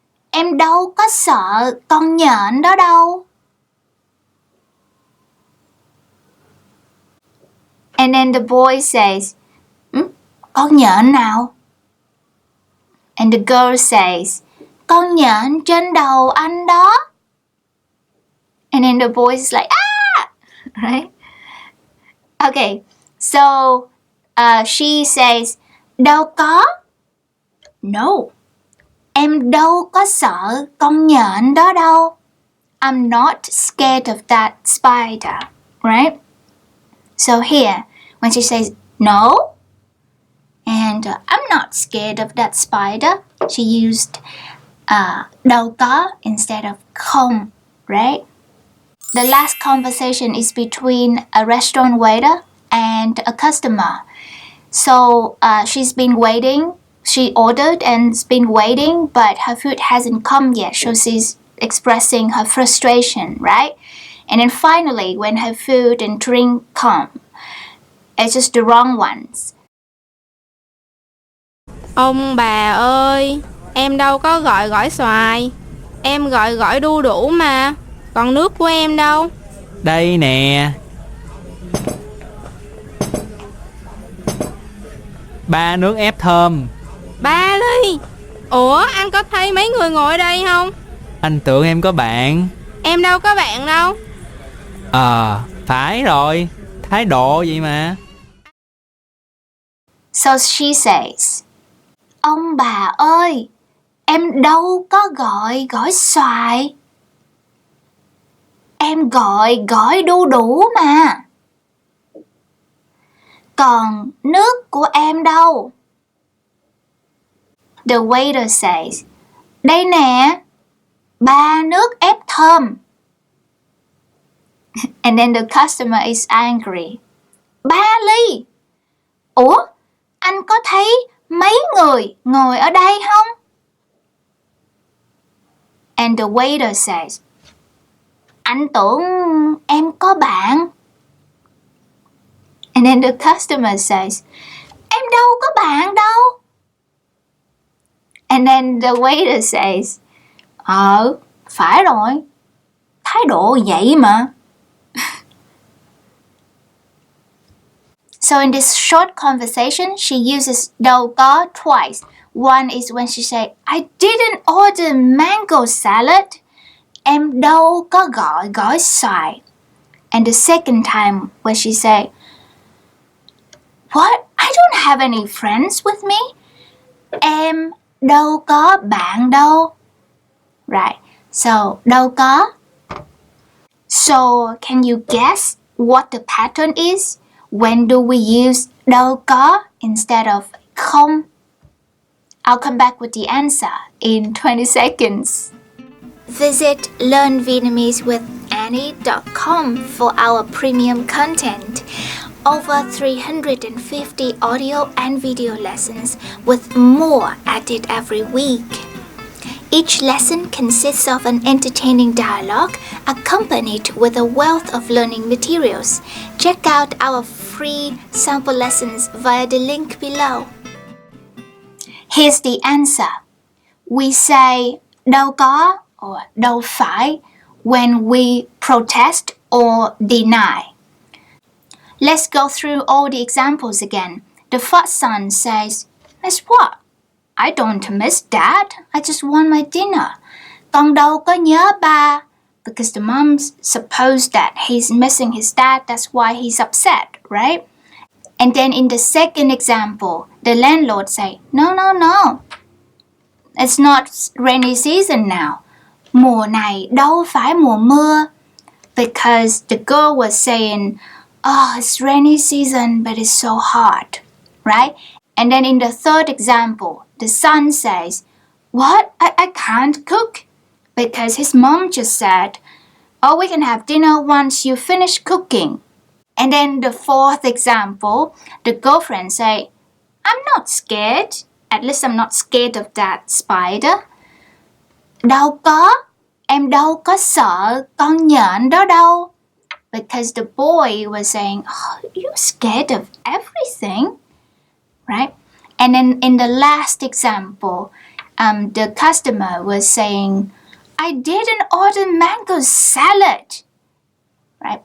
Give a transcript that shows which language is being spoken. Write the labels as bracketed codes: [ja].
[vi] Em đâu có sợ con nhện đó đâu. [en] And then the boy says, [vi] con nhện nào? [en] And the girl says, [vi] con nhện trên đầu anh đó. [en] And then the boy is like, ah! Right? Okay, so she says, [vi] đâu có. [en] No, [vi] em đâu có sợ con nhện đó đâu. [en] I'm not scared of that spider, right? So here, when she says no, and I'm not scared of that spider, she used đâu có instead of không, right? The last conversation is between a restaurant waiter and a customer. So she's been waiting. She ordered and's been waiting, but her food hasn't come yet. So she's expressing her frustration, right? And then finally, when her food and drink come, it's just the wrong ones. [vi] Ông bà ơi, em đâu có gọi gỏi xoài. Em gọi gỏi đu đủ mà. Còn nước của em đâu? Đây nè. 3 nước ép thơm. 3 ly. Ủa, anh có thấy mấy người ngồi ở đây không? Anh tưởng em có bạn. Em đâu có bạn đâu. Phải rồi. Thái độ vậy mà. [en] So she says, [vi] ông bà ơi, em đâu có gọi gỏi xoài. Em gọi gỏi đu đủ mà. Còn nước của em đâu? [en] The waiter says, [vi] đây nè, 3 nước ép thơm. [en] And then the customer is angry. [vi] 3 ly? Ủa, anh có thấy mấy người ngồi ở đây không? [en] And the waiter says, [vi] anh tưởng em có bạn. [en] And then the customer says, [vi] em đâu có bạn đâu. [en] And then the waiter says, [vi] phải rồi, thái độ vậy mà. [en] So in this short conversation, she uses đâu có twice. One is when she say, I didn't order mango salad. [vi] Em đâu có gọi gỏi xoài. [en] And the second time when she say, what? I don't have any friends with me. [vi] Em đâu có bạn đâu. [en] Right. So, đâu có. So, can you guess what the pattern is? When do we use đâu có instead of không? I'll come back with the answer in 20 seconds. Visit learnvietnamesewithannie.com for our premium content. Over 350 audio and video lessons with more added every week. Each lesson consists of an entertaining dialogue accompanied with a wealth of learning materials. Check out our free sample lessons via the link below. Here's the answer. We say đâu có or đâu phải when we protest or deny. Let's go through all the examples again. The first son says, miss what? I don't miss Dad. I just want my dinner. [vi] Con đâu có nhớ ba. [en] Because the mom supposed that he's missing his dad. That's why he's upset, right? And then in the second example, the landlord say, no. It's not rainy season now. [vi] Mùa này đâu phải mùa mưa. [en] Because the girl was saying, it's rainy season, but it's so hot, right? And then in the third example, the son says, what? I can't cook. Because his mom just said, we can have dinner once you finish cooking. And then the fourth example, the girlfriend say, I'm not scared. At least I'm not scared of that spider. [vi] Đâu có, em đâu có sợ con nhện đó đâu. [en] Because the boy was saying, oh, you're scared of everything, right? And then in the last example, the customer was saying, I didn't order mango salad, right?